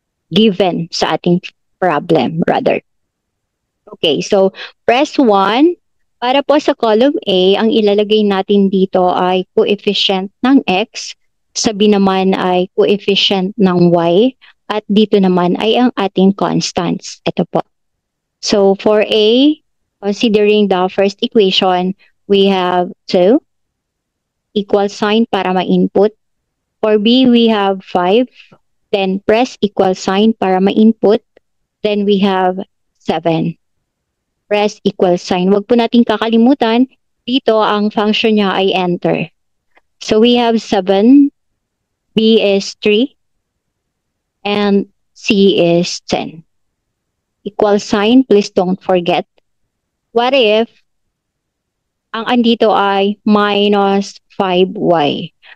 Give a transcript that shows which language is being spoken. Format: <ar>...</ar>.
<en>Given</en> <tl>sa ating</tl> <en>problem, rather. Okay, so press 1.</en> <tl>Para po sa column A, ang ilalagay natin dito ay coefficient ng x, sa B naman ay coefficient ng y, at dito naman ay ang ating constants. Ito po.</tl> <en>So for A, considering the first equation, we have 2, equal sign</en> <tl>para ma-input.</tl> <en>For B, we have 5, then press equal sign</en> <tl>para ma-input.</tl> <en>Then we have 7. Press equal sign.</en> <tl>Huwag po natin kakalimutan, dito ang function niya ay enter.</tl> <en>So we have 7, B is 3, and C is 10. Equal sign, please don't forget. What if</en> <tl>ang andito ay minus 5y?</tl>